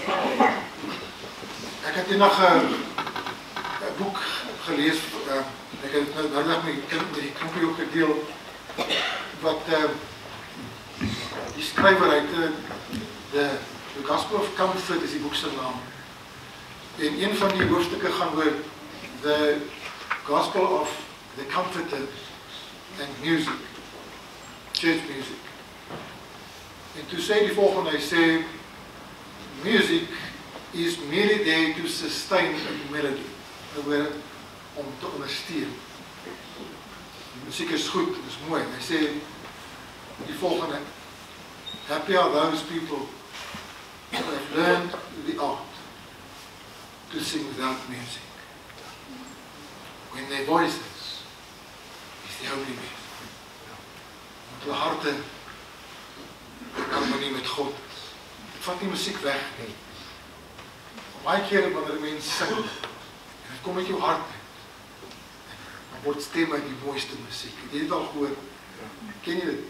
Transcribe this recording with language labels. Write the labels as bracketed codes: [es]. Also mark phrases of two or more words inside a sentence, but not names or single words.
[af] Ek het eendag 'n boek gelees, ek het nou net met die knoppie ook gedeel, wat die skrywer uit [en] the Gospel of Comfort [af] is die boek se naam. En een van die hoofstukke gaan oor [en] the Gospel of the Comforter and music, church music. [af] En toe sê die volgende, hy sê, [en] music is merely there to sustain a melody, [af] om te ondersteun. Die musiek is goed, dit is mooi. Hy sê die volgende, [en] happy are those people who have learned the art to sing without music. When their voices is the only music. [af] Want hulle harte in harmonie met God is. Dit vat nie musiek weg nie. Baie kere wanneer mense sing, en het kom uit jou hart uit, dan word stemme die mooiste musiek. Het jy dit al gehoor? Ken jy dit?